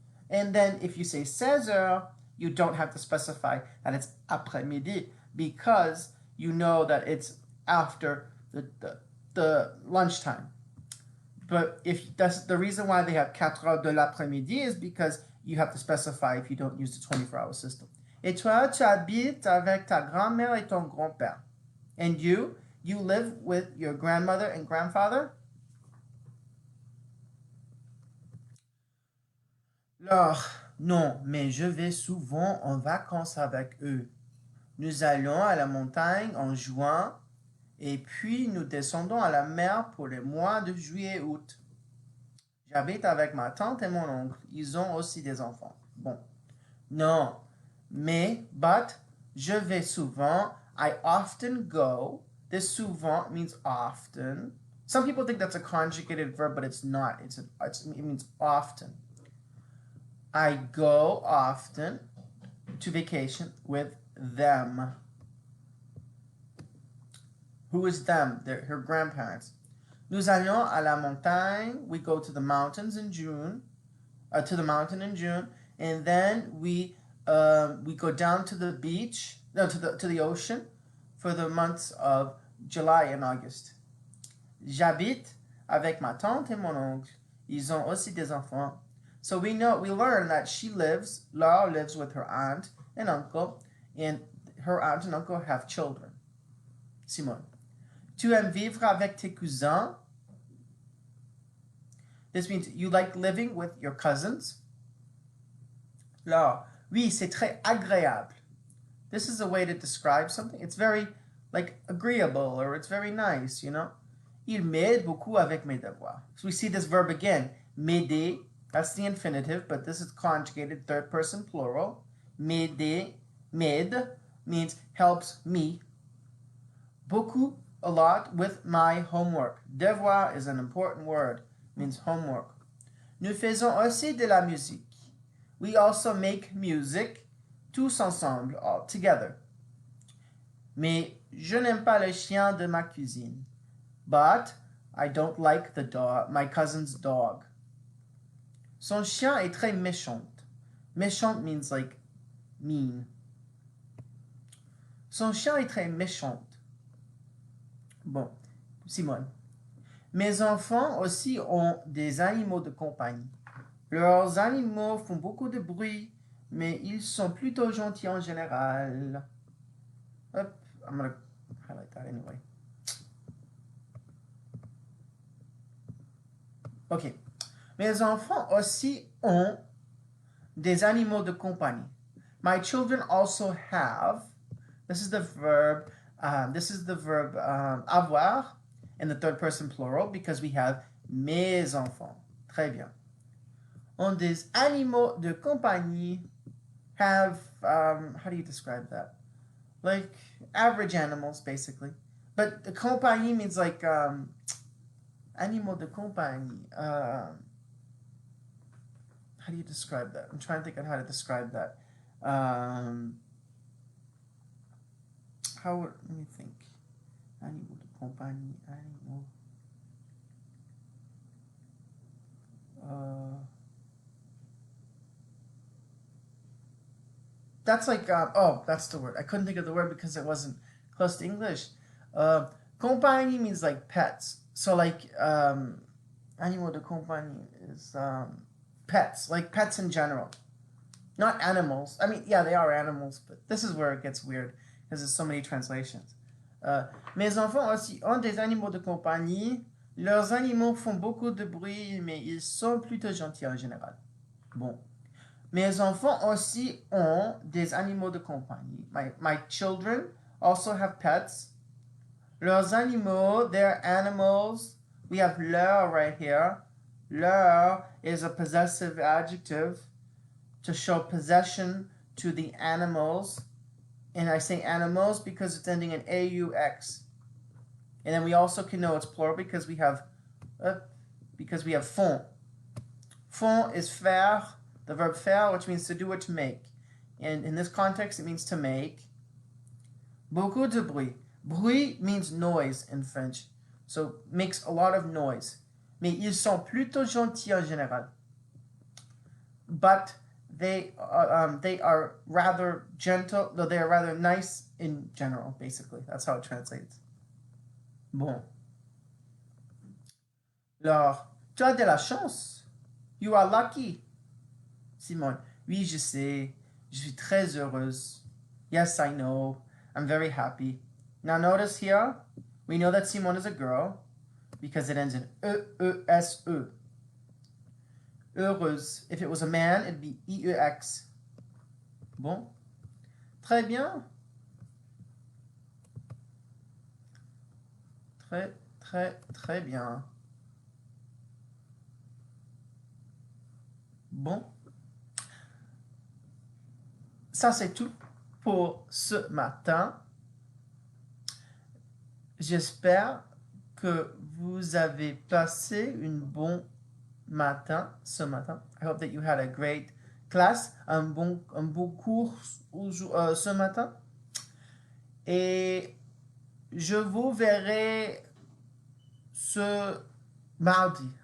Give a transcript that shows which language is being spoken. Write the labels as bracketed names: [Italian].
[English] And then if you say 16 heures, you don't have to specify that it's après-midi because you know that it's after the lunchtime. But if that's the reason why they have [French] 4 heures de l'après-midi [English] is because you have to specify if you don't use the 24-hour system. [French] Et toi, tu habites avec ta grand-mère et ton grand-père. [English] And you live with your grandmother and grandfather? [French] Laure, non, mais je vais souvent en vacances avec eux. Nous allons à la montagne en juin et puis nous descendons à la mer pour les mois de juillet et août. J'habite avec ma tante et mon oncle. Ils ont aussi des enfants. Bon. Non, mais, but, je vais souvent. [English] I often go. This souvent means often. Some people think that's a conjugated verb, but it's not. It means often. I go often to vacation with them. Who is them? They're her grandparents. [French] Nous allons à la montagne. [English] We go to the mountains in June. To the mountain in June, and then we go down to the beach, no, to the ocean, for the months of July and August. [French] J'habite avec ma tante et mon oncle. Ils ont aussi des enfants. [English] So we learn that Laure lives with her aunt and uncle, and her aunt and uncle have children. [French] Simone. Tu aimes vivre avec tes cousins? [English] This means you like living with your cousins. Laure. [French] Oui, c'est très agréable. [English] This is a way to describe something. It's very, like, agreeable, or it's very nice, you know? [French] Il m'aide beaucoup avec mes devoirs. [English] So we see this verb again. M'aider, that's the infinitive, but this is conjugated third person plural. M'aider, m'aide, means helps me. Beaucoup, a lot, with my homework. Devoir is an important word. Means homework. [French] Nous faisons aussi de la musique. [English] We also make music, [French] tous ensemble, [English] all together. [French] Mais je n'aime pas le chien de ma cousine. [English] But I don't like my cousin's dog. [French] Son chien est très méchant. [English] Méchant means like mean. [French] Son chien est très méchant. Bon, Simone. Mes enfants aussi ont des animaux de compagnie. Leurs animaux font beaucoup de bruit, mais ils sont plutôt gentils en général. [English] Hop, I'm going to highlight that anyway. Ok. [French] Mes enfants aussi ont des animaux de compagnie. [English] My children also have. This is the verb. Avoir in the third person plural because we have mes enfants. [French] Très bien. Ont des animaux de compagnie [English] have, how do you describe that? Like average animals, basically. But the compagnie means like animaux de compagnie. How do you describe that? I'm trying to think on how to describe that. Let me think. [French] Animaux de compagnie, animaux. [English] That's like, that's the word. I couldn't think of the word because it wasn't close to English. Compagnie means like pets. So like, animaux de compagnie is pets, like pets in general. Not animals. I mean, yeah, they are animals, but this is where it gets weird because there's so many translations. [French] Mes enfants aussi ont des animaux de compagnie. Leurs animaux font beaucoup de bruit, mais ils sont plutôt gentils en général. Bon. Mes enfants aussi ont des animaux de compagnie. [English] My children also have pets. [French] Leurs animaux, [English] their animals. We have Laure right here. Laure is a possessive adjective to show possession to the animals. And I say animals because it's ending in AUX. And then we also can know it's plural because we have font. Font is faire, the verb faire, which means to do or to make. And in this context, it means to make. [French] Beaucoup de bruit. [English] Bruit means noise in French. So makes a lot of noise. [French] Mais ils sont plutôt gentils en général. [English] But they are rather gentle, though they are rather nice in general, basically. That's how it translates. [French] Bon. Laure, tu as de la chance. [English] You are lucky. [French] Simone, oui, je sais. Je suis très heureuse. [English] Yes, I know. I'm very happy. Now notice here, we know that Simone is a girl because it ends in E-E-S-E. Heureuse. If it was a man, it'd be I-E-X. [French] Bon. Très bien. Très bien. Bon. Ça, c'est tout pour ce matin. J'espère que vous avez passé un bon matin ce matin. [English] I hope that you had a great class, [French] un bon cours ce matin. Et je vous verrai ce mardi.